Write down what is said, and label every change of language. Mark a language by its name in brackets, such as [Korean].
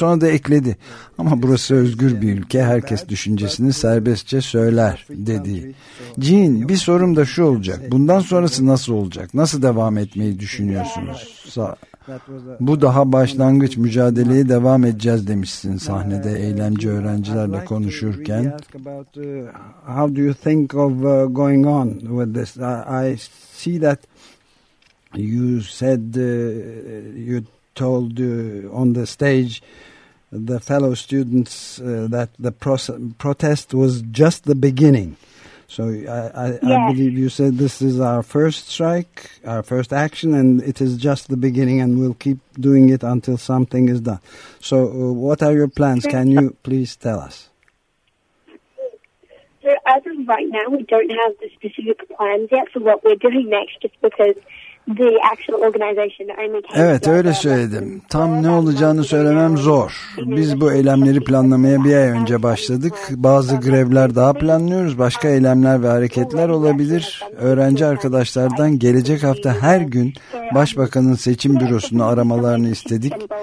[Turkish] Sonra da ekledi. Ama burası özgür bir ülke. Herkes düşüncesini serbestçe söyler dedi. Jean, bir sorum da şu olacak. Bundan sonrası nasıl olacak? Nasıl devam etmeyi düşünüyorsunuz? Bu daha başlangıç, mücadeleye devam edeceğiz demişsin sahnede eğlence öğrencilerle konuşurken. [English] How do you think of going on with this? I see that you said you told on the stage the fellow students that the protest was just the beginning. So I believe you said this is our first strike, our first action, and it is just the beginning, and we'll keep doing it until something is done. So what are your plans? Can you please tell us? So as of right now, we don't have the specific plans yet for what we're doing next, just because the actual organization only came. [Turkish] Evet, öyle söyledim. Tam ne olacağını söylemem zor. Biz bu eylemleri planlamaya bir ay önce başladık. Bazı grevler daha planlıyoruz. Başka eylemler ve hareketler olabilir. Öğrenci arkadaşlardan gelecek hafta her gün başbakanın seçim bürosunu aramalarını istedik.